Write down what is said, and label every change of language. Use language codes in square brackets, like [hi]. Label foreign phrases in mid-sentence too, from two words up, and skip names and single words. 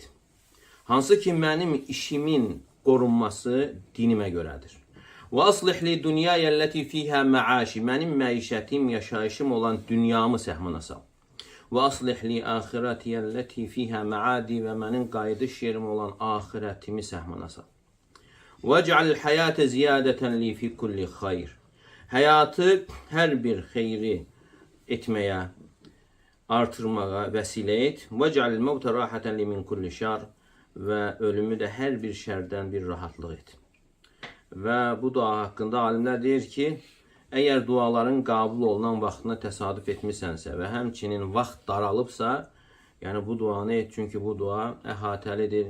[az] Hansı ki, mənim işimin qorunması dinimə görədir. [ar] وَأَصْلِحْ لِي دُنْيَايَ الَّتِي فِيهَا مَعَاشِي. [az] Mənim məişətim, yaşayışım olan dünyamı səhmana sal. [ar] وَأَصْلِحْ لِي آخِرَتِي الَّتِي فِيهَا مَعَادِي. [az] Və mənim qayıdış yerim olan axirətimi səhmana sal. [ar] وَاجْعَلْ الْحَيَاةَ زِيَادَةً لِي فِي كُلِّ خَيْرٍ. [az] Həyatı hər bir xeyri etməyə, artırmağa vəsilə et. [ar] وَاجْعَلْ الْمَوْتَ رَاحَةً لِي مِنْ كُلِّ شَرٍ. [az] Və ölümü də hər bir şərdən bir rahatlıq et. Və bu dua haqqında alimlər deyir ki, əgər duaların qəbul olunan vaxtına təsadüf etmisənsə və həmçinin vaxt daralıbsa, yəni bu duanı et, çünki bu dua əhatəlidir.